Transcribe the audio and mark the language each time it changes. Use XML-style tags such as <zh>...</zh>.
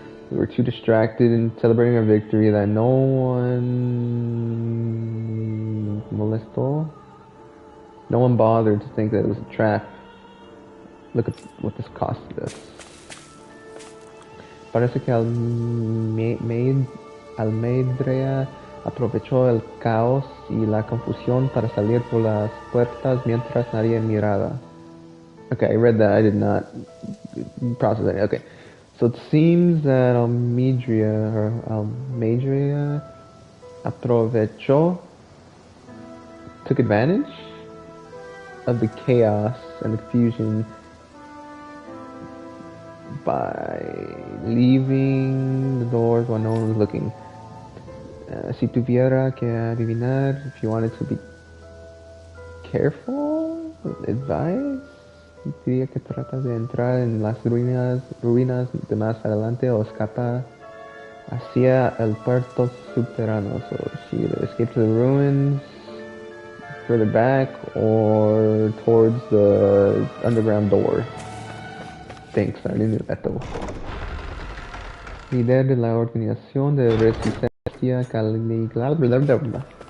<en>We were too distracted in celebrating our victory that no one molestó. No one bothered to think that it was a trap. Look at what this costed us.</en> <es>Parece que Almedria aprovechó el caos y la confusión para salir por las puertas mientras nadie miraba.</es> <en>Okay, I read that. I did not process that. Okay. So it seems that Almedria aprovechó, took advantage of the chaos and the confusion by leaving the doors while no one was looking.</en> <es>Si tuviera que adivinar,</es> <en>if you wanted to be careful, advice,</en> <es>diría que trata de entrar en las ruinas de más adelante o escapa hacia el puerto subterráneo.</es> <en>So she either escape to the ruins further back or towards the underground door. Thanks, I didn't know that though.</en> <es>Líder de la organización de resistencia Caligula.</es>